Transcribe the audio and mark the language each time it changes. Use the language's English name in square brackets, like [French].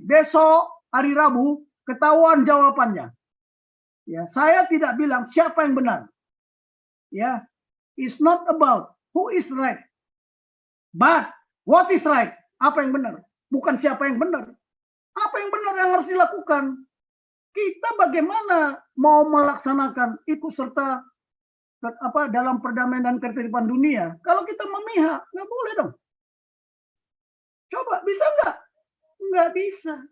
[Indonesian] Besok hari Rabu ketahuan jawabannya. Ya, saya tidak bilang siapa yang benar. [English] Ya, it's not about who is right, but what is right. [Indonesian] Apa yang benar? Bukan siapa yang benar. Apa yang benar yang harus dilakukan? Kita bagaimana mau melaksanakan ikut serta dalam perdamaian dan ketertiban dunia? Kalau kita memihak, nggak boleh dong. Coba, bisa nggak? Nggak bisa.